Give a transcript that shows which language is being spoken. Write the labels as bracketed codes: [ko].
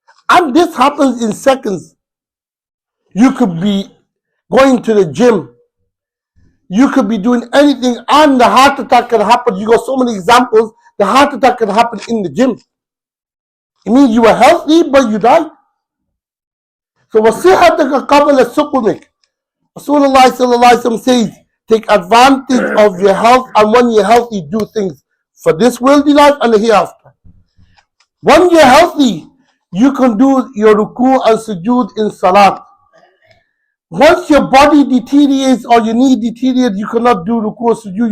[en] And this happens in seconds. You could be going to the gym, you could be doing anything, and the heart attack can happen. You got so many examples. The heart attack can happen in the gym. It means you were healthy, but you died. [ar] So وَصِحَتَكَ قَبْلَ سُقُمِكَ. [en] Rasulullah sallallahu alaihi wasallam says, take advantage of your health, and when you're healthy, do things for this worldly life and the hereafter. When you're healthy, you can do your ruku and sujood in salat. Once your body deteriorates or your knee deteriorates, you cannot do ruku or sujood.